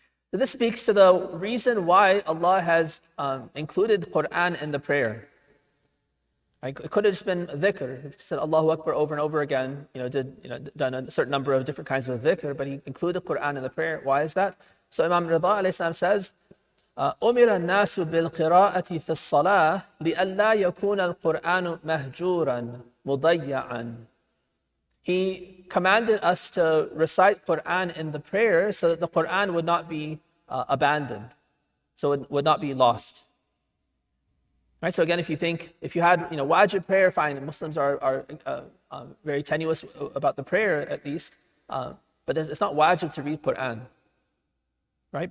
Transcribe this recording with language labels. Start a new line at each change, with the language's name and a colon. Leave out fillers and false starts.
English: So this speaks to the reason why Allah has included Quran in the prayer. It could have just been dhikr. He said Allahu Akbar over and over again, done a certain number of different kinds of dhikr, but he included Quran in the prayer. Why is that?
Arabic: So Imam Rida alayhi salam says, أمر الناس بالقراءة في الصلاة لئلا يكون القرآن مهجورا مضيعا.
English: He commanded us to recite Quran in the prayer so that the Quran would not be abandoned, so it would not be lost. Right? So again, if you had wajib prayer, fine. Muslims are very tenuous about the prayer at least, but it's not wajib to read Quran. Right?